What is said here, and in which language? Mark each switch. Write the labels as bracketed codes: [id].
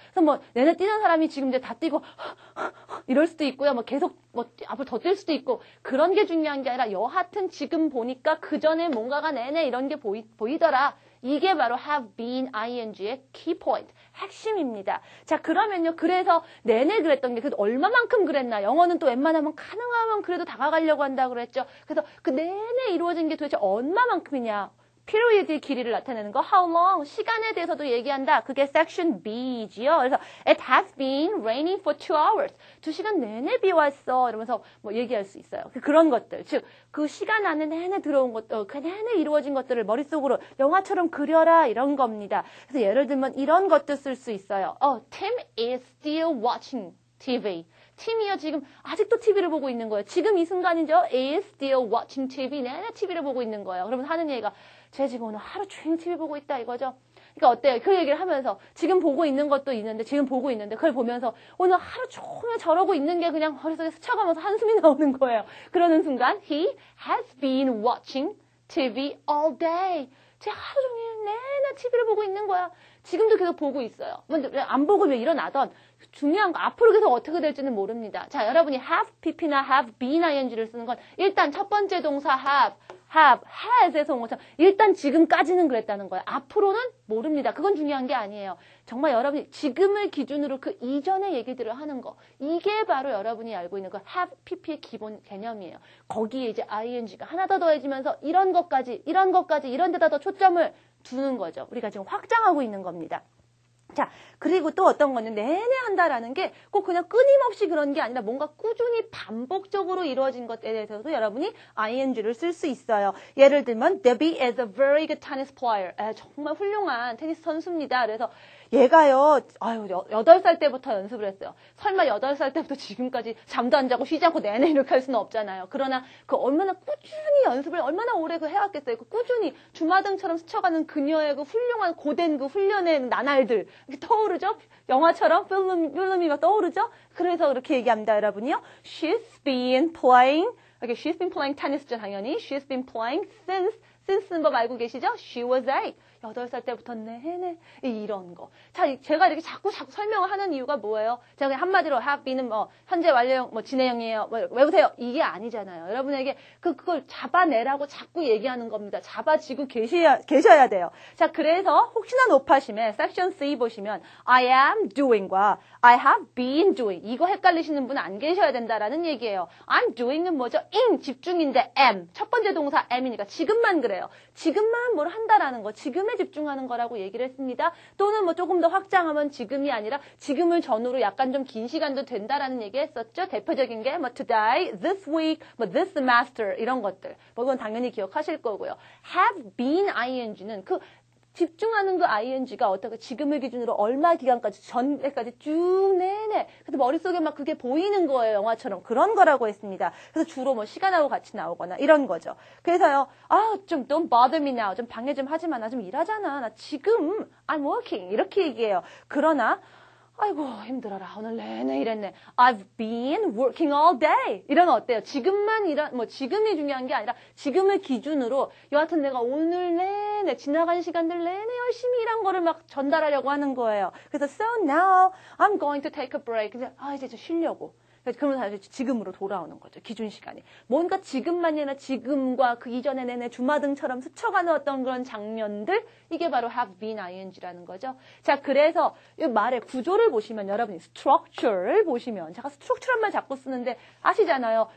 [ko] 그래서 내내 뛰는 사람이 지금 이제 다 뛰고 이럴 수도 있고요. 계속 앞으로 더 뛸 수도 있고 그런 게 중요한 게 아니라 여하튼 지금 보니까 그 전에 뭔가가 내내 이런 게 보이더라. 이게 바로 have been ing의 key point, 핵심입니다. 자, 그러면요. 그래서 내내 그랬던 게 얼마만큼 그랬나? 영어는 또 웬만하면 가능하면 그래도 다가가려고 한다고 그랬죠. 그래서 그 내내 이루어진 게 도대체 얼마만큼이냐? period의 길이를 나타내는 거, how long, 시간에 대해서도 얘기한다. 그게 section B지요. [en] 그래서 it has been raining for 2 hours. [ko] 2시간 내내 비 왔어. 이러면서 얘기할 수 있어요. 그런 것들. 즉, 그 시간 안에 내내 들어온 것들, 그 내내 이루어진 것들을 머릿속으로 영화처럼 그려라. 이런 겁니다. 그래서 예를 들면 이런 것도 쓸 수 있어요. [en] Tim is still watching TV. [ko] 팀이요, 지금 아직도 TV를 보고 있는 거예요. 지금 이 순간이죠. [en] is still watching TV. [ko] 내내 TV를 보고 있는 거예요. 그러면 하는 얘기가 쟤 지금 오늘 하루 종일 TV 보고 있다 이거죠. 그러니까 어때요? 그 얘기를 하면서 지금 보고 있는 것도 있는데 지금 보고 있는데 그걸 보면서 오늘 하루 종일 저러고 있는 게 그냥 머릿속에 스쳐가면서 한숨이 나오는 거예요. 그러는 순간 [en] He has been watching TV all day. [ko] 제 하루 종일 내내 TV를 보고 있는 거야. 지금도 계속 보고 있어요. 근데 안 보고 일어나던 중요한 거 앞으로 계속 어떻게 될지는 모릅니다. 자, 여러분이 have pp나 have been ing를 쓰는 건 일단 첫 번째 동사 have, has에서 온 것처럼 일단 지금까지는 그랬다는 거예요. 앞으로는 모릅니다. 그건 중요한 게 아니에요. 정말 여러분이 지금을 기준으로 그 이전의 얘기들을 하는 거. 이게 바로 여러분이 알고 있는 그 have, pp의 기본 개념이에요. 거기에 이제 ing가 하나 더 더해지면서 이런 것까지, 이런 데다 더 초점을 두는 거죠. 우리가 지금 확장하고 있는 겁니다. 자, 그리고 또 어떤 거는 내내 한다라는 게 꼭 그냥 끊임없이 그런 게 아니라 뭔가 꾸준히 반복적으로 이루어진 것에 대해서도 여러분이 ing를 쓸 수 있어요. 예를 들면 [en] Debbie is a very good tennis player. [ko] 정말 훌륭한 테니스 선수입니다. 그래서 얘가요, 8살 때부터 연습을 했어요. 설마 8살 때부터 지금까지 잠도 안 자고 쉬지 않고 내내 이렇게 할 수는 없잖아요. 그러나 그 얼마나 꾸준히 연습을 얼마나 오래 그 해왔겠어요. 그 꾸준히 주마등처럼 스쳐가는 그녀의 그 훌륭한 고된 그 훈련의 나날들 이렇게 떠오르죠? 영화처럼 필름이 막 떠오르죠? 그래서 그렇게 얘기합니다, 여러분이요. [en] She's been playing tennis죠, [ko] 당연히. [en] She's been playing since [ko] 는 법 알고 계시죠? [en] She was 8. [ko] 8살 때부터 내내 이런 거. 자, 제가 이렇게 자꾸 설명을 하는 이유가 뭐예요? 제가 그냥 한마디로 have been은 현재 완료형, 진행형이에요. 외우세요. 이게 아니잖아요. 여러분에게 그걸 잡아내라고 자꾸 얘기하는 겁니다. 잡아지고 계셔야 돼요. 자, 그래서 혹시나 높아심에 섹션 C 보시면 I am doing과 I have been doing 이거 헷갈리시는 분 안 계셔야 된다라는 얘기예요. I'm doing은 뭐죠? in 집중인데 am 첫 번째 동사 am이니까 지금만 그래요. 지금만 뭘 한다라는 거. 지금에 집중하는 거라고 얘기를 했습니다. 또는 조금 더 확장하면 지금이 아니라 지금을 전후로 약간 좀 긴 시간도 된다라는 얘기 했었죠. 대표적인 게 today, this week, this semester 이런 것들. 이건 당연히 기억하실 거고요. have been ing는 그 집중하는 그 ing가 어떻게 지금을 기준으로 얼마 기간까지 전에까지 쭉 내내 그래서 머릿속에 막 그게 보이는 거예요. 영화처럼 그런 거라고 했습니다. 그래서 주로 시간하고 같이 나오거나 이런 거죠. 그래서요. 좀 [en] don't bother me now. [ko] 좀 방해 좀 하지 마. 나 좀 일하잖아. 나 지금 [en] I'm working. [ko] 이렇게 얘기해요. 그러나 아이고 힘들어라. 오늘 내내 일했네. [en] I've been working all day. [ko] 이러면 어때요? 지금만 지금이 중요한 게 아니라 지금을 기준으로 여하튼 내가 오늘 내내 지나간 시간들 내내 열심히 일한 거를 막 전달하려고 하는 거예요. [en] 그래서 so now I'm going to take a break. [ko] 이제 좀 쉬려고. 그러면 다시 지금으로 돌아오는 거죠. 기준 시간이. 뭔가 지금만이 아니라 지금과 그 이전에 내내 주마등처럼 스쳐가는 어떤 그런 장면들 이게 바로 have been ing라는 거죠. 자, 그래서 이 말의 구조를 보시면 여러분이 structure를 보시면 제가 structure란 말 자꾸 쓰는데 아시잖아요.